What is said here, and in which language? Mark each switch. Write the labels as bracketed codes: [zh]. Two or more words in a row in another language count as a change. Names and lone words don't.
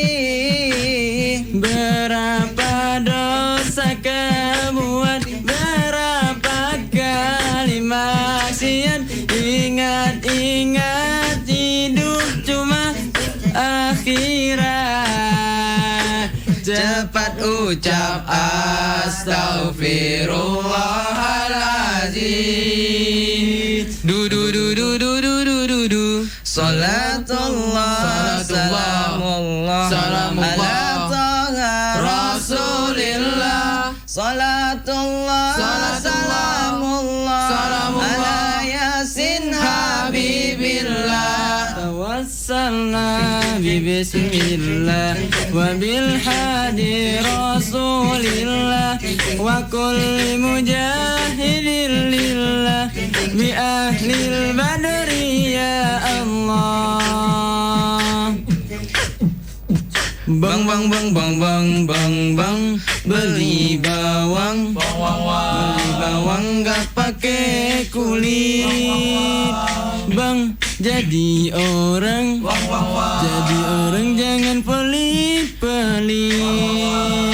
[id] Berapa dosa kau buat, berapa kali maksiat. Ingat, ingat, hidup cuma akhirat. Cepat ucap astaghfirullahaladzim. Du du du du du du du du du. [ar] صلاة الله سلام الله على طه رسول الله. صلاة الله سلام الله, على يس حبيب الله. توسلنا بسم الله وبالهادي رسول الله وكل مجاهدين لله بأهل البدر يا الله. [id] Bang bang bang bang bang bang bang, beli bawang, beli bawang gak pakai kulit. Bang, jadi orang jangan pelit-pelit.